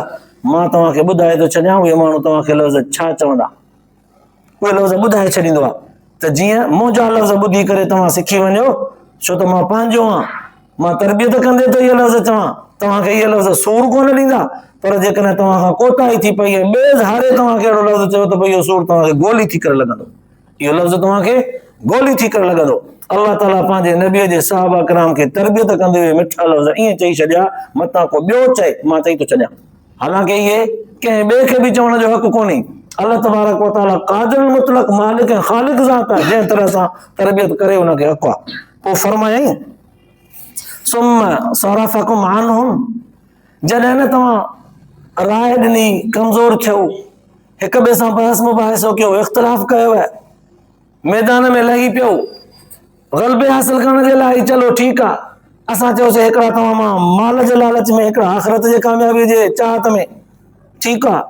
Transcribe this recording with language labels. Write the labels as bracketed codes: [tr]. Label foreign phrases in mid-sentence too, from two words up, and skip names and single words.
[sd] मां तव्हांखे ॿुधाए थो छॾियां उहे माण्हू तव्हांखे लफ़्ज़ छा चवंदा, उहे लफ़्ज़ ॿुधाए छॾींदो आहे, त जीअं मुंहिंजा लफ़्ज़ ॿुधी करे तव्हां सिखी वञो, छो त मां पंहिंजो आहियां, मां तरबियत कंदे थो इहे लफ़्ज़ चवां, तव्हांखे इहे लफ़्ज़ सूर कोन ॾींदा, पर जेकॾहिं तव्हां खां कोताही थी पई ऐं ॿिए धारे तव्हांखे अहिड़ो लफ़्ज़ चयो त भई इहो सूर तव्हांखे गोली थी करे लॻंदो, इहो लफ़्ज़ तव्हांखे गोली थी करे लॻंदो। अल्लाह ताला पंहिंजे नबीअ जे सहाबा किराम खे तरबियत कंदे हुए मिठा लफ़्ज़ ईअं चई छॾिया, मतां को ॿियो चए मां चई थो छॾियां। हालांकि इहे कंहिं ॿिए खे बि चवण जो हक़ कोन्हे। अल्लाह [ar] تبارك وتعالى [sd] कादिर मुतलक मालिक ऐं ख़ालिक ज़ात आहे, जंहिं तरह सां तरबियत करे हुनखे हक़ आहे। पोइ फरमायईं [ar] ثم صرفكم عنهم, [sd] जॾहिं न तव्हां राय ॾिनी, कमज़ोर थियो, हिक ॿिए सां बहस मुबाहिसो कयो, इख़्तिलाफ़ कयो, मैदान में लही पियो, ग़लबे हासिल करण जे लाइ, चलो ठीकु आहे, असां चयोसीं हिकिड़ा तव्हां मां माल जे लालच में, हिकिड़ा आख़िरत जे कामयाबी जे चाहत में, ठीकु आहे।